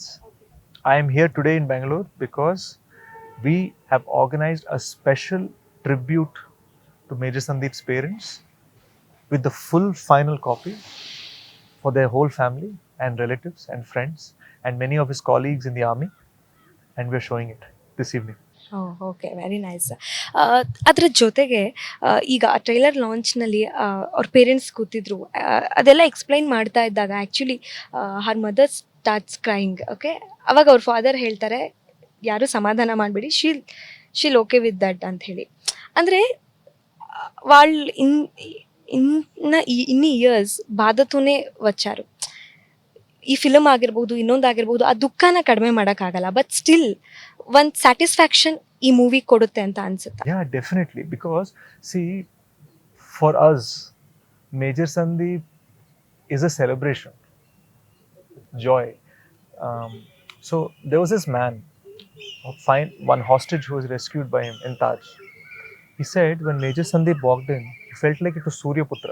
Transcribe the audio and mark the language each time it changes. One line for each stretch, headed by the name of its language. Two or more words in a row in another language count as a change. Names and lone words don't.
English: I am here today in Bangalore because we have organized a special tribute to Major Sandeep's parents with the full final copy for their whole family and relatives and friends and many of his colleagues in the army, and we're showing it this evening. Okay, very nice.
Kannada: ಅದರ ಜೊತೆಗೆ ಈಗ ಟ್ರೈಲರ್ ಲಾಂಚ್ನಲ್ಲಿ ಅವ್ರ ಪೇರೆಂಟ್ಸ್ ಕೂತಿದ್ರು, ಅದೆಲ್ಲ ಎಕ್ಸ್ಪ್ಲೈನ್ ಮಾಡ್ತಾ ಇದ್ದಾಗ
English: actually her mother starts crying.
Kannada: ಓಕೆ, ಅವಾಗ ಅವ್ರ ಫಾದರ್ ಹೇಳ್ತಾರೆ ಯಾರು ಸಮಾಧಾನ ಮಾಡಬೇಡಿ,
English: she'll okay with that
Kannada: ಅಂತ ಹೇಳಿ.
Telugu: ಅಂದರೆ వాళ్ళు ఇన్ని ఇయర్స్ బాధతోనే వచ్చారు.
Kannada: ಈ ಫಿಲಂ ಆಗಿರ್ಬೋದು, ಇನ್ನೊಂದಾಗಿರ್ಬೋದು, ಆ ದುಃಖನ ಕಡಿಮೆ ಮಾಡೋಕ್ಕಾಗಲ್ಲ,
English: but still
Kannada: ಒಂದು ಸ್ಯಾಟಿಸ್ಫ್ಯಾಕ್ಷನ್ ಈ ಮೂವಿ ಕೊಡುತ್ತೆ ಅಂತ ಅನ್ಸುತ್ತೆ.
English: Yeah, definitely. Because see, for us, Major Sandeep is a celebration, joy. So there was this man, one hostage who was rescued by him in Taj. He said when Major Sandeep walked in, he felt like it was Surya Putra.